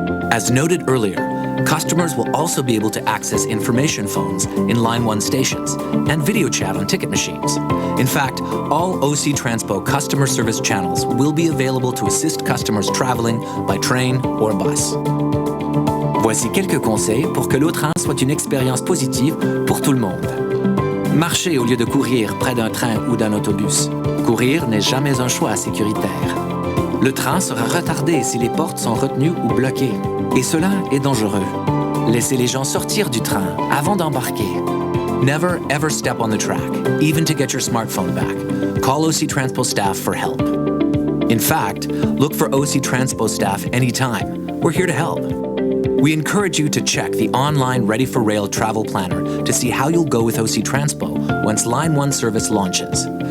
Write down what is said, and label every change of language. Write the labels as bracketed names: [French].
[English] As noted earlier, customers will also be able to access information phones in Line 1 stations and video chat on ticket machines. In fact, all OC Transpo customer service channels will be available to assist customers traveling by train or bus. [French] Voici quelques conseils pour que l'eau-train soit une expérience positive pour tout le monde. Marchez au lieu de courir près d'un train ou d'un autobus. Courir n'est jamais un choix sécuritaire. Le train sera retardé si les portes sont retenues ou bloquées. Et cela est dangereux. Laissez les gens sortir du train avant d'embarquer. [English] Never ever step on the track, even to get your smartphone back. Call OC Transpo staff for help. In fact, look for OC Transpo staff anytime. We're here to help. We encourage you to check the online Ready for Rail travel planner to see how you'll go with OC Transpo once Line 1 service launches.